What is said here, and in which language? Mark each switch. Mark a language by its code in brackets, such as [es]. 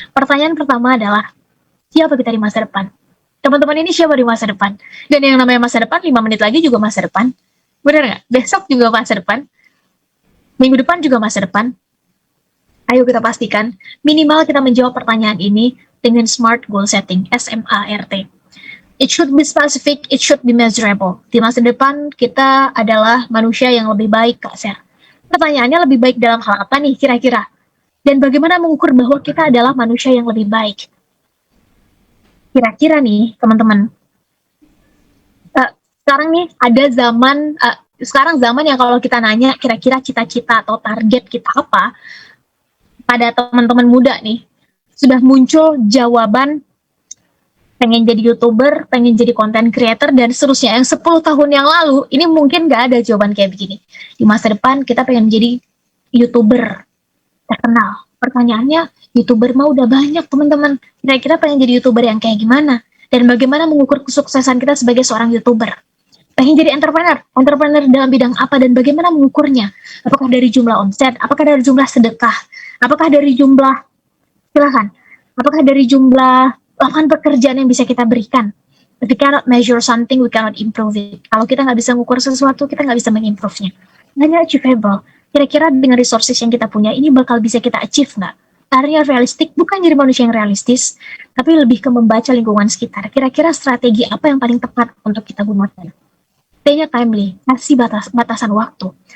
[id] Pertanyaan pertama adalah, siapa kita di masa depan? Teman-teman, ini siapa di masa depan? Dan yang namanya masa depan, 5 menit lagi juga masa depan. Benar nggak? Besok juga masa depan. Minggu depan juga masa depan. Ayo kita pastikan, minimal kita menjawab pertanyaan ini dengan smart goal setting, SMART. [en] It should be specific, it should be measurable. [id] Di masa depan, kita adalah manusia yang lebih baik, Kak Ser. Pertanyaannya lebih baik dalam hal apa nih kira-kira? Dan bagaimana mengukur bahwa kita adalah manusia yang lebih baik? Kira-kira nih, teman-teman, sekarang nih ada zaman, Sekarang zaman yang kalau kita nanya kira-kira cita-cita atau target kita apa, pada teman-teman muda nih, sudah muncul jawaban pengen jadi YouTuber, pengen jadi content creator, dan seterusnya. Yang 10 tahun yang lalu, ini mungkin gak ada jawaban kayak begini. Di masa depan, kita pengen jadi YouTuber terkenal. Pertanyaannya, YouTuber mah udah banyak, teman-teman. Kira-kira pengen jadi YouTuber yang kayak gimana? Dan bagaimana mengukur kesuksesan kita sebagai seorang YouTuber? Pengen jadi entrepreneur dalam bidang apa dan bagaimana mengukurnya? Apakah dari jumlah omset? Apakah dari jumlah sedekah? Apakah dari jumlah, silahkan, apakah dari jumlah lapangan pekerjaan yang bisa kita berikan? [en] If we cannot measure something, we cannot improve it. [id] Kalau kita nggak bisa mengukur sesuatu, kita nggak bisa mengimprove-nya. Hanya achievable. Kira-kira dengan resources yang kita punya, ini bakal bisa kita achieve nggak? Caranya realistik, bukan jadi manusia yang realistis, tapi lebih ke membaca lingkungan sekitar. Kira-kira strategi apa yang paling tepat untuk kita gunakan? T-nya timely, kasih batasan waktu.